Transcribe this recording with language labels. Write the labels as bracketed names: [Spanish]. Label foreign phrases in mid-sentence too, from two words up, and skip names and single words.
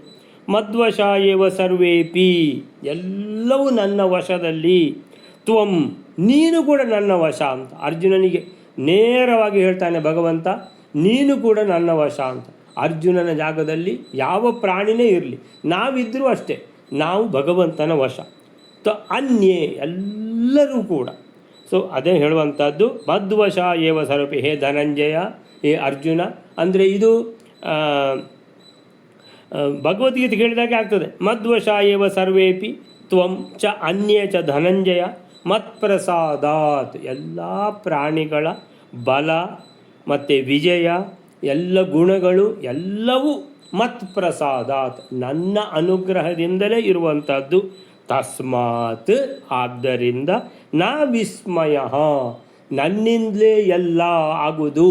[Sanskrit] ಮದ್ವಶ ಏವ ಸರ್ವೇಪಿ, [Kannada] ಎಲ್ಲವೂ ನನ್ನ ವಶದಲ್ಲಿ, ತ್ವಂ ನೀನು ಕೂಡ ನನ್ನ ವಶ ಅಂತ ಅರ್ಜುನನಿಗೆ ನೇರವಾಗಿ ಹೇಳ್ತಾನೆ ಭಗವಂತ, ನೀನು ಕೂಡ ನನ್ನ ವಶ ಅಂತ. ಅರ್ಜುನನ ಜಾಗದಲ್ಲಿ ಯಾವ ಪ್ರಾಣಿನೇ ಇರಲಿ, ನಾವಿದ್ದರೂ ಅಷ್ಟೇ, ನಾವು ಭಗವಂತನ ವಶ. ಅನ್ಯೇ ಎಲ್ಲರೂ ಕೂಡ. ಸೊ ಅದೇ ಹೇಳುವಂಥದ್ದು [Sanskrit] ಮದ್ವಶ ಏವ ಸರ್ವೇಪಿ, ಹೇ ಧನಂಜಯ, [Kannada] ಹೇ ಅರ್ಜುನ. ಅಂದರೆ ಇದು ಭಗವದ್ಗೀತೆ ಕೇಳಿದಾಗೆ ಆಗ್ತದೆ. [Sanskrit] ಮದ್ವಶ ಏವ ಸರ್ವೇಪಿ ತ್ವಂ ಚ ಅನ್ಯೇ ಚ ಧನಂಜಯ ಮತ್ಪ್ರಸಾದಾತ್, [Kannada] ಎಲ್ಲ ಪ್ರಾಣಿಗಳ ಬಲ ಮತ್ತು ವಿಜಯ, ಎಲ್ಲ ಗುಣಗಳು ಎಲ್ಲವೂ ಮತ್ಪ್ರಸಾದಾತ್ ನನ್ನ ಅನುಗ್ರಹದಿಂದಲೇ ಇರುವಂಥದ್ದು. ತಸ್ಮಾತ್ ಆದ್ದರಿಂದ ನಾ ವಿಸ್ಮಯ, ನನ್ನಿಂದಲೇ ಎಲ್ಲ ಆಗುವುದು.